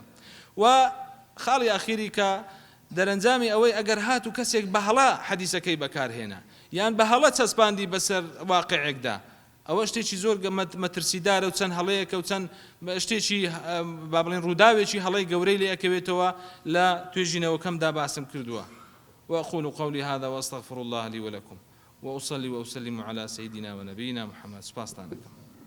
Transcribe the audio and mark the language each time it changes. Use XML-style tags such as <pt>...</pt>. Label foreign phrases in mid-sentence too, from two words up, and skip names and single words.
<ckb>و خاڵی ئاخیری کە دەرەنجامی ئەوەی ئەگەر هاتوو کەسێک بەهەڵا حەدیسەکەی بەکارهێنا یان بەهەڵە چەسپاندی بەسەر واقعێکدا، ئەوە شتێکی زۆر مەترسیدارە و چەند هەڵەیەکە و چەند شتێکی با بڵێن ڕووداوێکی هەڵەی گەورەی لێ ئەکەوێتەوە لە توێژینەوەکەمدا باسم کردووە.</ckb> <ar>وأقول قولي هذا وأستغفر الله لي ولكم وأصلي وأسلم على سيدنا ونبينا محمد.</ar> <ckb>سپاستان دەکەم.</ckb>